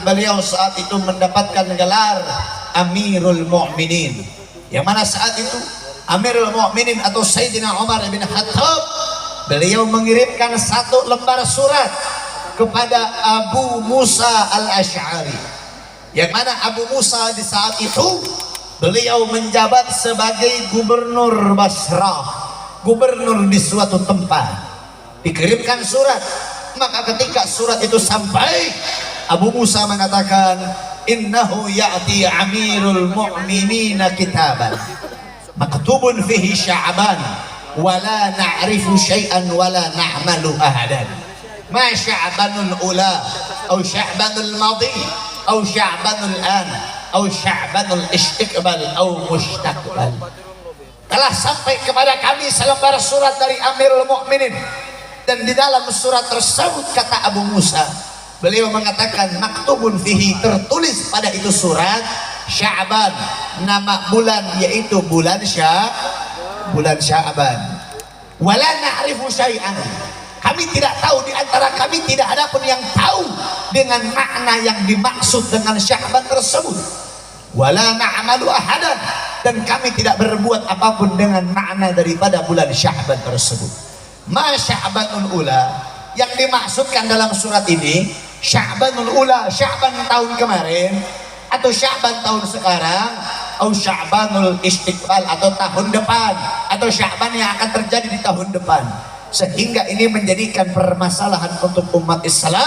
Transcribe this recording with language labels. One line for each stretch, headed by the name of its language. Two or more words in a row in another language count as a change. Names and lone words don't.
Indonesian: beliau saat itu mendapatkan gelar Amirul Mu'minin, yang mana saat itu Amirul Mu'minin atau Sayyidina Umar bin Khattab, beliau mengirimkan satu lembar surat kepada Abu Musa al-Ash'ari, yang mana Abu Musa di saat itu beliau menjabat sebagai gubernur Basrah, gubernur di suatu tempat. Dikirimkan surat, maka ketika surat itu sampai, Abu Musa mengatakan,
Arabic: إنه يأتي أمير المؤمنين كتابا مكتوب فيه شعبان ولا نعرف شيئا ولا نعمل أحدا ما شعبان الأولى أو شعبان الماضي أو شعبان الآن أو شعبان الاستقبال أو مستقبل.
Indonesian: Telah sampai kepada kami selembar surat dari Amirul Mukminin, dan di dalam surat tersebut, kata Abu Musa, beliau mengatakan
Arabic: مكتوب فيه,
Indonesian: tertulis pada itu surat Sya'ban, nama bulan yaitu bulan Sya'ban.
Arabic: ولا نعرف شيئا,
Indonesian: kami tidak tahu, di antara kami tidak ada pun yang tahu dengan makna yang dimaksud dengan Sya'ban tersebut.
Arabic: ولا نعمل أحدا,
Indonesian: dan kami tidak berbuat apapun dengan makna daripada bulan Sya'ban tersebut.
Arabic: ما شعبان الأولى,
Indonesian: yang dimaksudkan dalam surat ini
Arabic: شعبان الأولى,
Indonesian: Sya'ban tahun kemarin atau Sya'ban tahun sekarang, atau
Arabic: شعبان الاستقبال
Indonesian: atau tahun depan, atau Sya'ban yang akan terjadi di tahun depan. Sehingga ini menjadikan permasalahan untuk umat Islam.